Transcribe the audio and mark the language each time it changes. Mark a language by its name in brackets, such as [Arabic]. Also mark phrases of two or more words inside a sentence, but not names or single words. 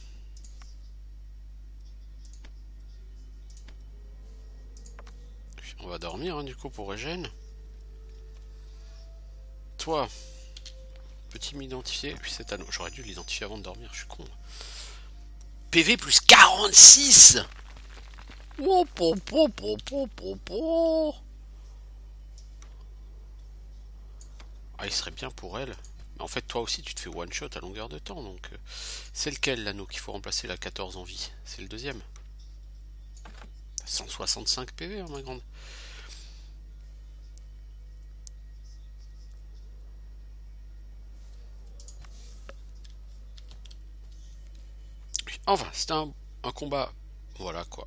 [French] On va dormir, hein, du coup, pour Eugène. Toi. Peux-tu m'identifier? Oui, cet anneau. J'aurais dû l'identifier avant de dormir, je suis con. PV plus 46. Oh, po, po, po, po, po, po. Ah, il serait bien pour elle. Mais en fait, toi aussi, tu te fais [English] one shot [French] à longueur de temps. Donc, c'est lequel l'anneau qu'il faut remplacer la 14 en vie? C'est le deuxième. 165 PV, hein, ma grande. Enfin, c'était un combat, voilà quoi.